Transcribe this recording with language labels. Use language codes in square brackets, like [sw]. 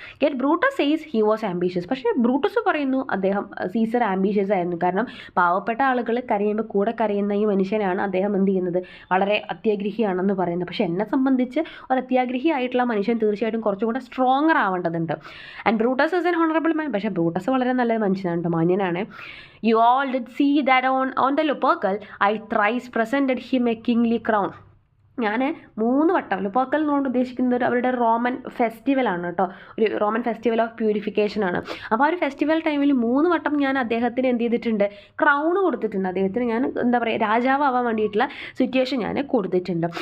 [en] Yet Brutus says he was ambitious. [ml] പക്ഷേ Brutus പറയുന്നു അദ്ദേഹം സീസർ ആംബിഷ്യസ് ആയിരുന്നു. കാരണം പാവപ്പെട്ട ആളുകൾ കരയുമ്പോൾ കൂടെ കരയുന്ന ഈ മനുഷ്യനാണ് അദ്ദേഹം എന്ത് ചെയ്യുന്നത്, വളരെ അത്യാഗ്രഹിയാണെന്ന് പറയുന്നത്. പക്ഷേ എന്നെ സംബന്ധിച്ച് ഒരു അത്യാഗ്രഹി ആയിട്ടുള്ള മനുഷ്യൻ തീർച്ചയായിട്ടും കുറച്ചും കൂടെ stronger ആവേണ്ടതുണ്ട്. [en] And Brutus is an honourable man. [ml] പക്ഷേ ബ്രൂട്ടസ് വളരെ നല്ല മനുഷ്യനാണ്, മാന്യനാണ്. [en] You all did see that on the Lupercal I thrice presented him a kingly crown. [ml] ഞാൻ 3 വട്ടം, ലുപ്പർക്കൽ എന്നുകൊണ്ട് ഉദ്ദേശിക്കുന്നത് അവരുടെ റോമൻ ഫെസ്റ്റിവലാണ് കേട്ടോ, ഒരു റോമൻ ഫെസ്റ്റിവൽ ഓഫ് പ്യൂരിഫിക്കേഷനാണ്. അപ്പോൾ ആ ഒരു ഫെസ്റ്റിവൽ ടൈമിൽ 3 വട്ടം ഞാൻ അദ്ദേഹത്തിന് എന്ത് ചെയ്തിട്ടുണ്ട്, ക്രൗണ് കൊടുത്തിട്ടുണ്ട്. അദ്ദേഹത്തിന് ഞാൻ എന്താ പറയുക രാജാവാൻ വേണ്ടിയിട്ടുള്ള സിറ്റുവേഷൻ ഞാൻ കൊടുത്തിട്ടുണ്ട്.